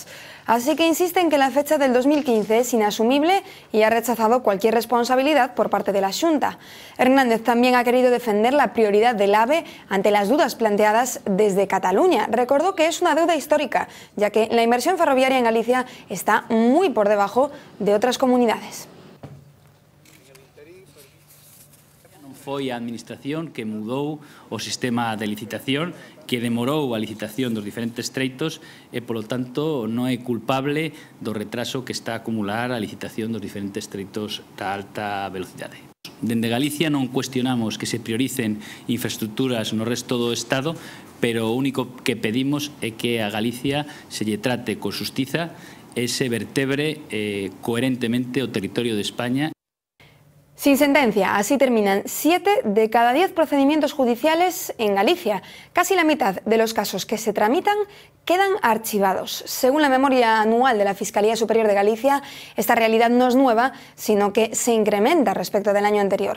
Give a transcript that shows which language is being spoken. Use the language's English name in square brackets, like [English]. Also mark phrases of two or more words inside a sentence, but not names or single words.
[Spanish] Así que insiste en que la fecha del 2015 es inasumible y ha rechazado cualquier responsabilidad por parte de la Xunta. Hernández también ha querido defender la prioridad del AVE ante las dudas planteadas desde Cataluña. Recordó que es una deuda histórica, ya que la inversión ferroviaria en Galicia está muy por debajo de otras comunidades. [Galician] Foi a Administración que mudou o sistema de licitación, que demorou a licitación dos diferentes treitos e, polo tanto, non é culpable do retraso que está a acumular a licitación dos diferentes treitos da alta velocidade. Dende Galicia non cuestionamos que se prioricen infraestructuras no resto do Estado, pero o único que pedimos é que a Galicia se lle trate con xustiza e se vertebre coherentemente o territorio de España. [Spanish] Sin sentencia, así terminan 7 de cada 10 procedimientos judiciales en Galicia. Casi la mitad de los casos que se tramitan quedan archivados. Según la memoria anual de la Fiscalía Superior de Galicia, esta realidad no es nueva, sino que se incrementa respecto del año anterior.